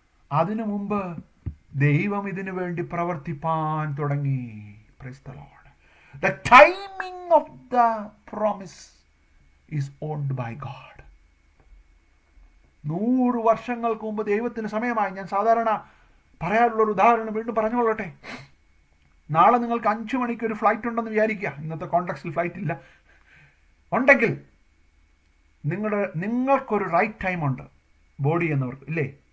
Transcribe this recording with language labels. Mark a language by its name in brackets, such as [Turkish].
[Malayalam] അതിനു മുമ്പ് ദൈവം ഇതിനു വേണ്ടി പ്രവർത്തിപ്പാൻ തുടങ്ങി. [English] Praise the Lord. The timing of the promise is owned by God. [Malayalam] 100 വർഷങ്ങൾക്ക് മുമ്പ് ദൈവത്തിന് സമയമായി. ഞാൻ സാധാരണ പറയാറുള്ളൊരു ഉദാഹരണം വീണ്ടും പറഞ്ഞുകൊള്ളട്ടെ. നാളെ നിങ്ങൾക്ക് 5 മണിക്ക് ഒരു ഫ്ലൈറ്റ് ഉണ്ടെന്ന് വിചാരിക്കുക. ഇന്നത്തെ കോണ്ടെക്സ്റ്റിൽ ഫ്ലൈറ്റ് ഇല്ല. ഉണ്ടെങ്കിൽ നിങ്ങൾക്കൊരു റൈറ്റ് ടൈം ഉണ്ട്, ബോഡി എന്നവർക്ക് ഇല്ലേ?